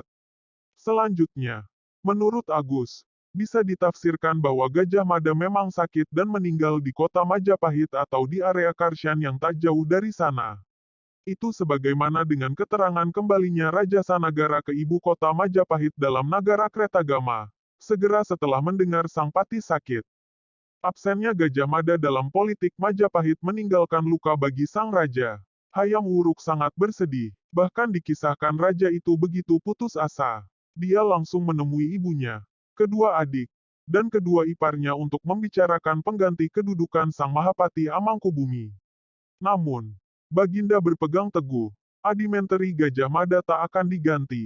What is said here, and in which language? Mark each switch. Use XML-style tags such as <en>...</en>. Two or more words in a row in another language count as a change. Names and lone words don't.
<id>Selanjutnya, menurut Agus, bisa ditafsirkan bahwa Gajah Mada memang sakit dan meninggal di kota Majapahit atau di area Karsyan yang tak jauh dari sana. Itu sebagaimana dengan keterangan kembalinya Raja Sanagara ke ibu kota Majapahit dalam Nagara Kretagama, segera setelah mendengar sang pati sakit. Absennya Gajah Mada dalam politik Majapahit meninggalkan luka bagi sang raja. Hayam Wuruk sangat bersedih, bahkan dikisahkan raja itu begitu putus asa. Dia langsung menemui ibunya, kedua adik, dan kedua iparnya untuk membicarakan pengganti kedudukan sang Mahapati Amangkubumi. Namun, Baginda berpegang teguh, Adimenteri Gajah Mada tak akan diganti.</id>